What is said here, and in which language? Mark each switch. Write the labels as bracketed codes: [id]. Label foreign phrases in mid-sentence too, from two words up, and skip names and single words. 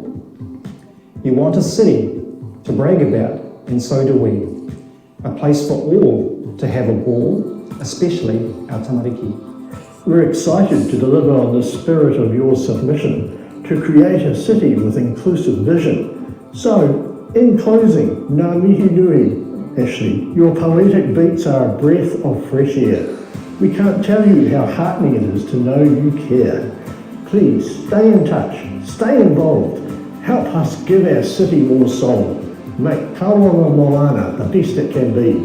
[en] You want a city to brag about, and so do we. A place for all to have a ball, especially our tamariki. We're excited to deliver on the spirit of your submission to create a city with inclusive vision. So, in closing, [mi] ngā mihi nui, Ashley, [en] your poetic beats are a breath of fresh air. We can't tell you how heartening it is to know you care. Please, stay in touch, stay involved, help us give our city more soul. Make Tauranga Moana the best it can be.